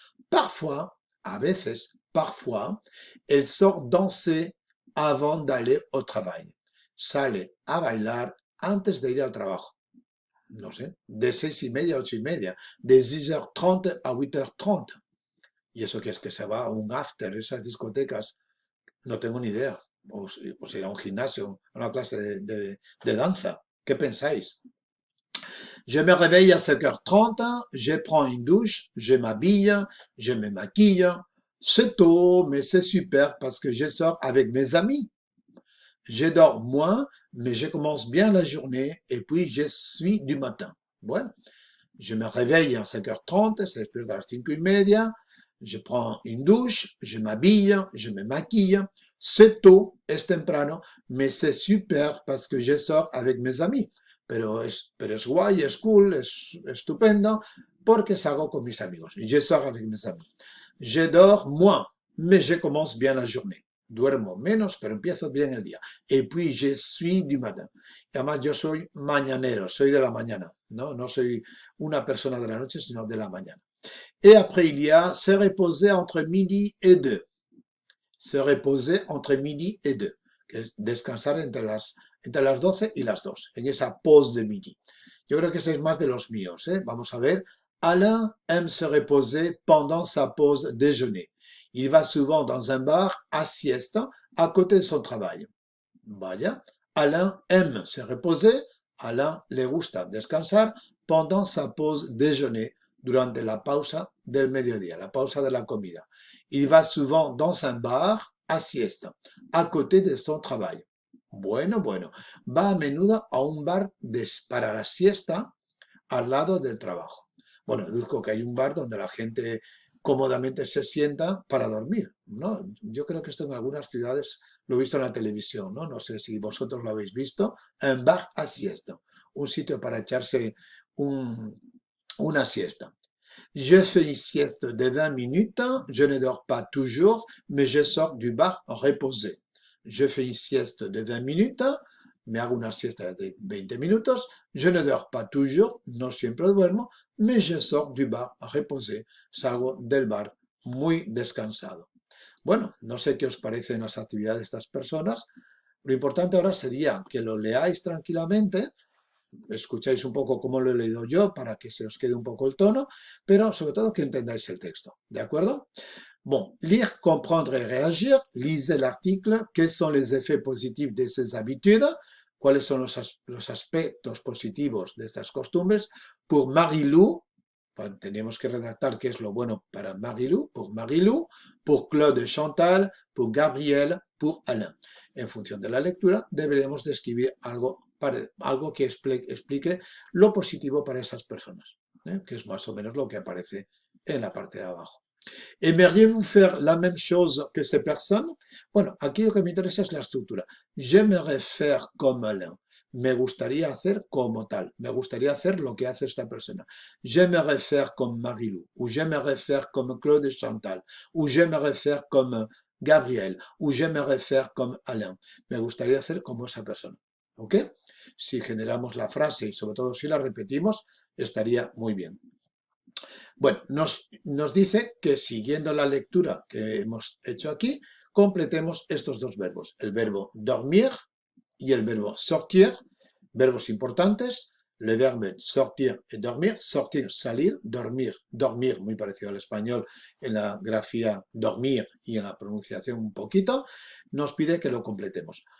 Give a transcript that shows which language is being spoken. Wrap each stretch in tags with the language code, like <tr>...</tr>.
<fr>Parfois,</fr> <es>a veces,</es> <fr>parfois, elle sort danser avant d'aller au travail.</fr> <es>Sale a bailar antes de ir al trabajo. No sé, de 6:30 a 8:30, de 6h30 a 8h30. ¿Y eso qué es? Que se va a un after, esas discotecas, no tengo ni idea. O ir a un gimnasio, a una clase de danza. ¿Qué pensáis?</es> <fr>Je me réveille à 5h30, je prends une douche, je m'habille, je me maquille. C'est tôt, mais c'est super parce que je sors avec mes amis. Je dors moins, mais je commence bien la journée et puis je suis du matin. Bueno, je me réveille à 5h30, c'est</fr> <es>después de las 5:30.</es> <fr>Je prends une douche, je m'habille, je me maquille. C'est tôt,</fr> <es>es temprano,</es> <fr>mais c'est super parce que je sors avec mes amis.</fr> <es>Pero es guay, es cool, es estupendo porque salgo con mis amigos.</es> <fr>Je sors avec mes amis. Je dors moins, mais je commence bien la journée.</fr> <es>Duermo menos, pero empiezo bien el día.</es> <fr>Et puis, je suis du matin.</fr> <es>Y además, yo soy mañanero, soy de la mañana. No soy una persona de la noche, sino de la mañana.</es> <fr>Et après, il y a se reposer entre midi et 2. Se reposer entre midi et 2.</fr> <es>que es descansar entre las 12 y las 2, en esa</es> <fr>pause de midi.</fr> <es>Yo creo que ese es más de los míos, ¿eh? Vamos a ver.</es> <fr>Alain aime se reposer pendant sa pause déjeuner. Il va souvent dans un bar à siesta à côté de son travail.</fr> <es>Vaya.</es> <fr>Alain aime se reposer.</fr> <es>Alain le gusta descansar</es> <fr>pendant sa pause déjeuner,</fr> <es>durante la pausa del mediodía, la pausa de la comida.</es> <fr>Il va souvent dans un bar à siesta, à côté de son travail.</fr> <es>Bueno, bueno. Va a menudo a un bar para la siesta al lado del trabajo. Bueno, deduzco que hay un bar donde la gente cómodamente se sienta para dormir, ¿no? Yo creo que esto en algunas ciudades lo he visto en la televisión, ¿no? No sé si vosotros lo habéis visto.</es> <fr>Un bar à siesta,</fr> <es>un sitio para echarse una siesta.</es> <fr>Je fais une sieste de 20 minutes, je ne dors pas toujours, mais je sors du bar reposé. Je fais une sieste de 20 minutes,</fr> <es>me hago una siesta de 20 minutos,</es> <fr>je ne dors pas toujours,</fr> <es>no siempre duermo,</es> <fr>mais je sors du bar reposé,</fr> <es>salgo del bar muy descansado. Bueno, no sé qué os parecen las actividades de estas personas. Lo importante ahora sería que lo leáis tranquilamente, escucháis un poco cómo lo he leído yo para que se os quede un poco el tono, pero sobre todo que entendáis el texto, ¿de acuerdo?</es> <fr>Bon, lire, comprendre et réagir. Lisez l'article. Quels sont les effets positifs de ces habitudes?</fr> <es>¿Cuáles son los aspectos positivos de estas costumbres? Pour Marie-Lou, tenemos que redactar qué es lo bueno para Marie-Lou,</es> <fr>pour Claude et Chantal, pour Gabriel, pour Alain.</fr> <es>En función de la lectura, deberemos de escribir algo que explique lo positivo para esas personas, que es más o menos lo que aparece en la parte de abajo.</es> <fr>¿Aimeriez-vous faire la même chose que ces personnes?</fr> <es>Bueno, aquí lo que me interesa es la estructura.</es> <fr>J'aimerais faire comme Alain.</fr> <es>Me gustaría hacer como tal. Me gustaría hacer lo que hace esta persona.</es> <fr>J'aimerais faire comme Marie-Lou. Ou j'aimerais faire comme Claude et Chantal. Ou j'aimerais faire comme Gabriel. Ou j'aimerais faire comme Alain.</fr> <es>Me gustaría hacer como esa persona. ¿Ok? Si generamos la frase y sobre todo si la repetimos, estaría muy bien. Bueno, nos dice que siguiendo la lectura que hemos hecho aquí, completemos estos dos verbos, el verbo dormir y el verbo sortir, verbos importantes, le verbe sortir y dormir, sortir, salir, dormir, muy parecido al español en la grafía dormir y en la pronunciación un poquito, nos pide que lo completemos.</es>